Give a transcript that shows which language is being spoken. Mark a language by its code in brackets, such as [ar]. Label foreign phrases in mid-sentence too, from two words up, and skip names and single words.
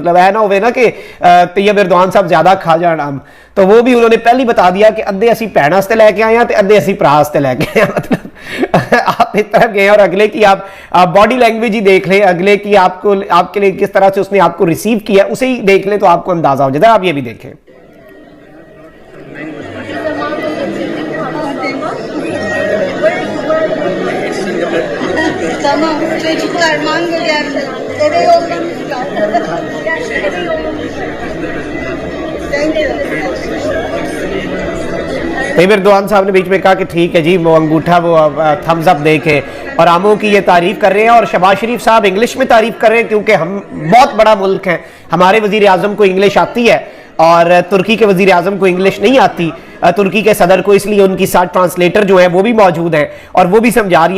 [ur] مطلب ہے نا ہووے نا کہ طیب اردوان صاحب زیادہ کھا جان آم، تو وہ بھی انہوں نے پہلے بتا دیا کہ [pa] ادھے اسی بھین واسطے لیکے آئے ہیں تو ادھے اسی بھرا واسطے لیکے آئے. [ur] مطلب آپ اس طرف گئے اور اگلے کی آپ [en] body language [ur] ہی دیکھ لیں، اگلے کی آپکو آپکے لیے کس طرح سے اسنے آپکو ریسیو کیا اسے ہی دیکھ لیں تو آپکو اندازہ ہو جاتا ہے. آپ یہ بھی دیکھیں. [tr] Tamam, çocuklar mango geldi. Eve yollamışlar. Eve yollamışlar. [en] Thank you. [ur] طیب اردوان صاحب نے بیچ میں کہا کہ ٹھیک ہے جی، وہ انگوٹھا وہ [en] thumbs up [ur] دے کے اور آموں کی یہ تعریف کر رہے ہیں، اور شہباز شریف صاحب انگلش میں تعریف کر رہے ہیں کیونکہ ہم بہت بڑا ملک ہے، ہمارے وزیر اعظم کو انگلش آتی ہے اور ترکی کے وزیر اعظم کو انگلش نہیں آتی، ترکی کے صدر کو، اسلیے انکی ساتھ ٹرانسلیٹر جو ہے وہ بھی موجود ہے اور وہ بھی سمجھا رہی ہے.